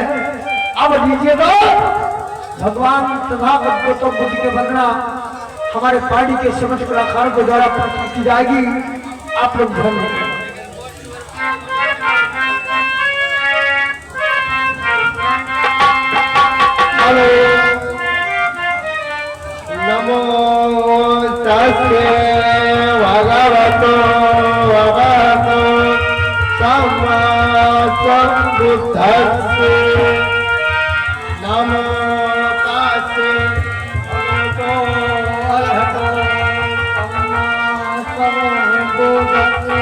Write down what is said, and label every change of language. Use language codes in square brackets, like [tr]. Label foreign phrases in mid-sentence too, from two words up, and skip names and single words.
[hi] अब लीजिएगा भगवान तथागत गौतम बुद्ध की वंदना हमारे पार्टी के समस्त कलाकारों के द्वारा प्रस्तुत की जाएगी। आप लोग ध्यान दें। हेलो, [pi] नमो तस्से भगवतो अरहतो सम्मा सम्बुद्धस्से। नमो तस्से भगवतो अरहतो सम्मा सम्बुद्धस्से।